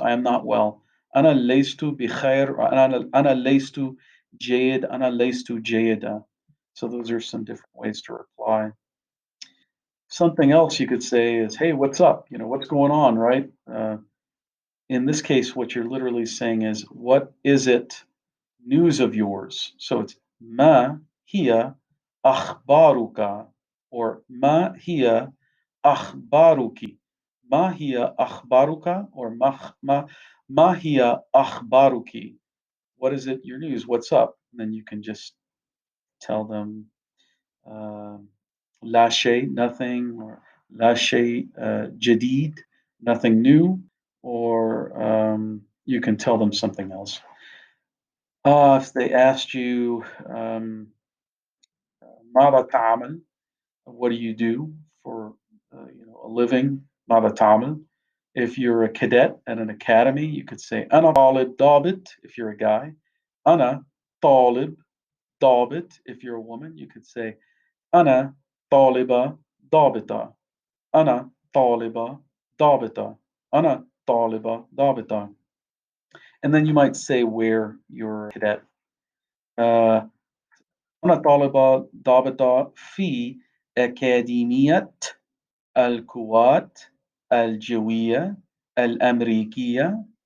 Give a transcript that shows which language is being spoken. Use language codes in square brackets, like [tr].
[en] I am not well. [ar] أنا ليست بخير. أنا ليست جيد. أنا ليست جيدة. [en] So those are some different ways to reply. Something else you could say is, "Hey, what's up? You know, what's going on?" Right? In this case, what you're literally saying is, "What is it news of yours?" So it's [ar] "ما هي أخبارك?" or "ما هي أخبارك?" ما هي أخبارك? or ما هي أخبارك? [en] What is it? Your news? What's up? And then you can just tell them [ar] لا شيء, [en] nothing, or [ar] لا شيء جديد, [en] nothing new, or you can tell them something else. If they asked you [ar] ماذا تعمل, [en] what do you do for a living? [ar] ماذا تعمل? [en] If you're a cadet at an academy, you could say [ar] أنا طالب ضابط [en] if you're a guy. [ar] أنا طالب ضابط [en] if you're a woman. You could say [ar] أنا طالبة ضابطة. أنا طالبة ضابطة. أنا طالبة ضابطة. [en] And then you might say where you're a cadet. [ar] Uh, أنا طالبة ضابطة في أكاديمية القوات الجوية الأمريكية.